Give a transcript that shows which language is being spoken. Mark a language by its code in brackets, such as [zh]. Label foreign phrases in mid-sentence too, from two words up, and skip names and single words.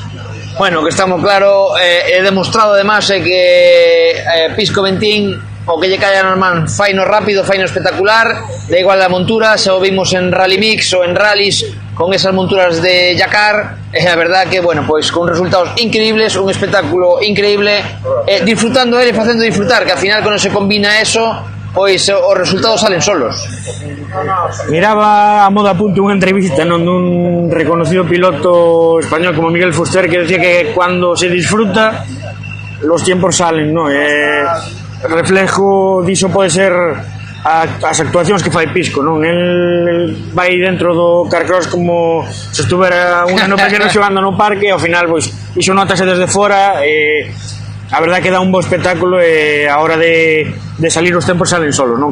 [gl] Bueno, que estamos claro, [es] he demostrado además [gl] que Pisco Bentín o que lle caia nas mans faino rápido, faino espectacular, da igual a montura, xa o vimos en Rally Mix ou en rallies con esas monturas de Dakar, [es] a verdad que, [gl] bueno, pois con resultados increíbles, un espectáculo increíble, disfrutando ele, facendo disfrutar, que [es] al final [gl] cando se combina eso, pois os resultados [es] salen solos. [gl] Miraba a modo apunte unha entrevista dun reconocido piloto español como Miguel Fuster, [es] que decía que cuando se disfruta los tiempos salen, [gl] ¿no? Reflejo diso pode ser as actuacións que fai Pisco, non? El vai dentro do carcross [es] como se estuvera [gl] un ano pequeno xogando no parque, e ao final, pois, iso notase desde fora, [es] a verdad que [gl] dá un bo espectáculo, e a hora de salir os tempos [es] salen solos, [gl] non?